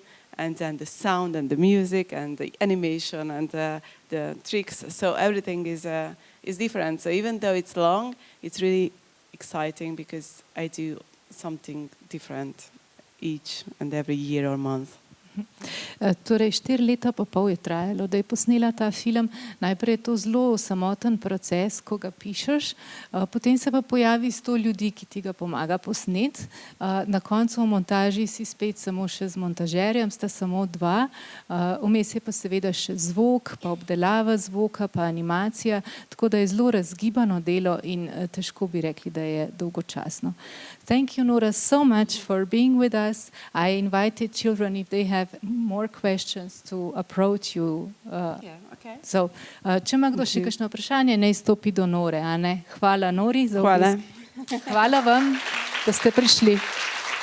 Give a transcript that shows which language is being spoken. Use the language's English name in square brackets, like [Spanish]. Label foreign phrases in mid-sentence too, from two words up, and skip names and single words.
[English] And then the sound and the music and the animation and the tricks. So everything is different. So even though it's long, it's really exciting because I do something different each and every year or month. [Slovenian] Torej, 4 leta pa pol je trajalo, da je posnela ta film. Najprej je to zelo samoten proces, ko ga pišeš, potem se pa pojavi 100 ljudi, ki ti ga pomaga posnet. Na koncu v montaži si spet samo še z montažerjem, sta samo 2. Vmes je pa seveda še zvok, pa obdelava zvoka, pa animacija, tako da je zelo razgibano delo in težko bi rekli, da je dolgočasno. [English] Thank you, Nora, so much for being with us. I invited children, if they have more questions, to approach you. Yeah, So, [Slovenian] če ima kdo še kakšno vprašanje, naj stopi do Nore. A ne? Hvala Nori za Hvala. obisk. Hvala vam, da ste prišli.